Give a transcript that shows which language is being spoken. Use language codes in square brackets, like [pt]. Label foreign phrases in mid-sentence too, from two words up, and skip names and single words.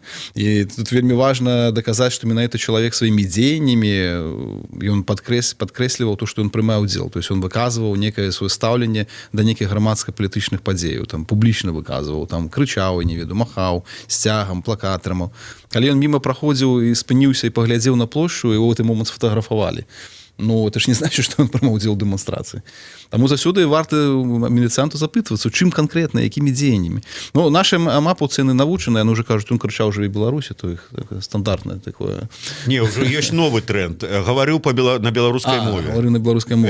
[be] І тут вельмі важна даказаць, што менавіта чалавек сваімі дзеяннямі ён падкрэсліваў то, што ён прымае ўдзел. [ru] То есть [be] ён выказваў некае сваё стаўленне да нейкіх грамадска-палітычных падзеяў, там публічна выказваў, там крычаў, не веду, махаў сцягам, плакатрамаў. Калі ён міма праходзіў і спыніўся і паглядзеў на плошчу, его ў гэты момант сфотаграфавалі. Ну, [ru] это ж не значит, что он [be] прымаў удзел у дэманстрацыі. Таму заўсёды варта міліцыянту запытвацца, чым канкрэтна, якімі дзеяннямі. Ну, наши амапаўцы яны навучаныя, яны ўжо кажуць, он крычаў «Жыві Беларусі», то іх стандартнае такое. Не, ўжо ёсць новы тренд. Гаварыў на беларускай мове. Гаварыў на беларускай мове.